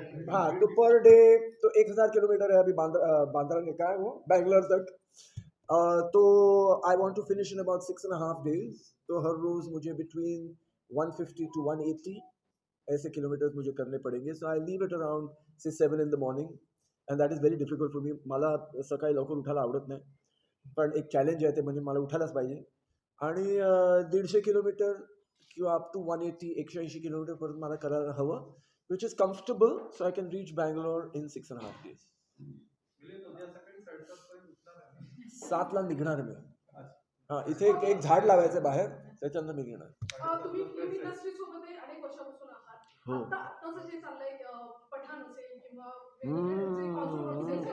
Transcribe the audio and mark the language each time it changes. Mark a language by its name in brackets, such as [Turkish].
[Hindi] हाँ, तो per day तो 1000 किलोमीटर है अभी बांद्रा ने, का है वो, बैंगलोर तक. [English] तो I want to finish in about 6.5 days. [Hindi] तो हर रोज मुझे [English] between 150 to 180 [Hindi] ऐसे किलोमीटर्स मुझे करने पडेंगे. [English] So I leave it around 7 in the morning, and that is very difficult for me. [Marathi] मला सकाळी लवकर उठायला आवडत नाही, पण एक चॅलेंज आहे ते म्हणजे मला उठायलाच पाहिजे. आणि 150 किलोमीटर किंवा [English] up to 180 [Marathi] 180 किलोमीटर परत मला करायला हवं. [English] which is comfortable, so I can reach Bangalore in 6.5 days. [Marathi] Milind, उद्या सकाळी 7:30 पर्यंत उठणार आहे ना? 7ला निघणार मी. हां, इथे एक झाड लावायचं बाहेर, त्याच्यानंतर मी निघणार. तुम्ही फिल्म इंडस्ट्री सोबत अनेक वर्षापासून आहात. हो. आताचं जे चाललंय पठाण असेल किंवा वेगवेगळे जे controversies आहेत,